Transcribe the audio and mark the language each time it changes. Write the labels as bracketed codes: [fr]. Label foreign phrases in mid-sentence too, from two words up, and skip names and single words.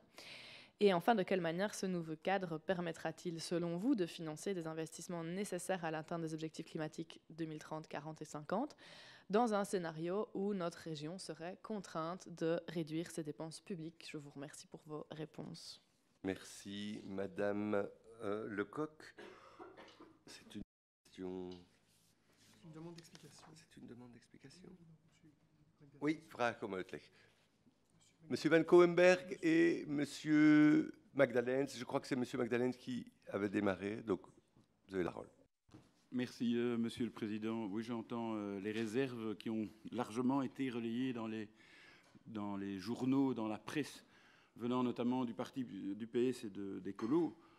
[fr] Et enfin, de quelle manière ce nouveau cadre permettra-t-il, selon vous, de financer des investissements nécessaires à l'atteinte des objectifs climatiques 2030, 40 et 50, dans un scénario où notre région serait contrainte de réduire ses dépenses publiques? Je vous remercie pour vos réponses. Merci, Madame Lecoq. C'est une question. Une demande d'explication. C'est une demande d'explication. Oui, [nl] vraag om uitleg. [fr] Monsieur Van Cohenberg et Monsieur Magdalens. Je crois que c'est Monsieur Magdalens qui avait démarré, donc vous avez la parole. Merci, Monsieur le Président. Oui, j'entends les réserves qui ont largement été relayées dans les journaux, dans la presse, venant notamment du parti du PS et d'Écolo.